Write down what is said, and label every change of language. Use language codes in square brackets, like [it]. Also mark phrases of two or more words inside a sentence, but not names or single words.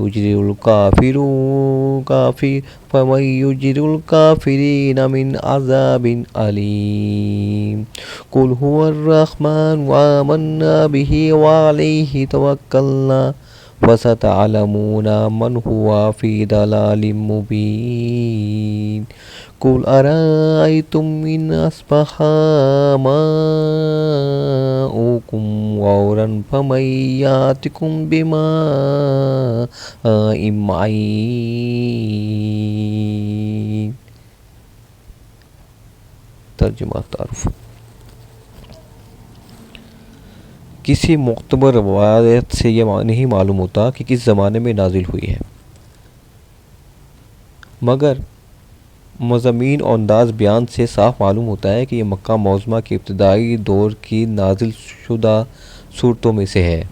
[ar] يجير الكافرين من عذاب أليم قل هو الرحمن وآمنا به وعليه توكلنا فستعلمون من هو في ضلال مبين قل أرأيتم إن أصبح ماؤكم غورا فمن يأتيكم بماء معين. [ur] ترجمہ تعارف. کسی معتبر روایت سے یہ نہیں معلوم ہوتا کہ کس زمانے میں نازل ہوئی ہے، مگر مضامین اور انداز بیان سے صاف معلوم ہوتا ہے کہ یہ مکہ معظمہ کے ابتدائی دور کی نازل شدہ سورتوں میں سے ہے.